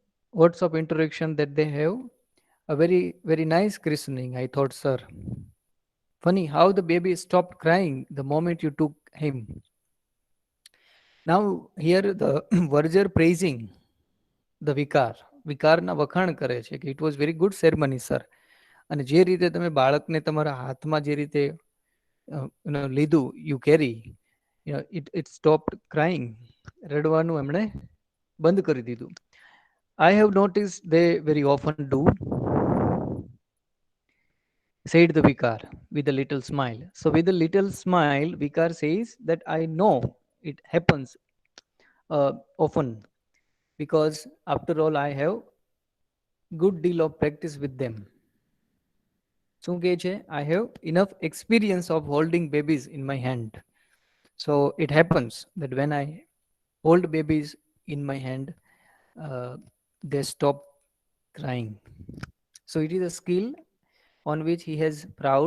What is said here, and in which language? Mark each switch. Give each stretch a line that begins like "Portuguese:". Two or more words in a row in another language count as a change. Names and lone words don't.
English: Words of interaction that they have, a very nice christening, I thought, sir. Funny how the baby stopped crying the moment you took him. Now here the Verger praising the vicar.
Gujarati: વિકારના વખાણ કરે છે કે
English: it was very good ceremony sir.
Gujarati: અને જે રીતે તમે બાળકને તમારા હાથમાં જે રીતે લીધું,
English: you carry, it stopped crying.
Gujarati: રડવાનું એમણે બંધ કરી દીધું.
English: I have noticed they very often do, said the vicar with a little smile. So with a little smile, vicar says that I know it happens often, because after all I have good deal of practice with them.
Gujarati: શું કહે છે?
English: I have enough experience of holding babies in my hand. So it happens that when I hold babies in my hand, uh, they stop crying. So it is a skill on which he has proud.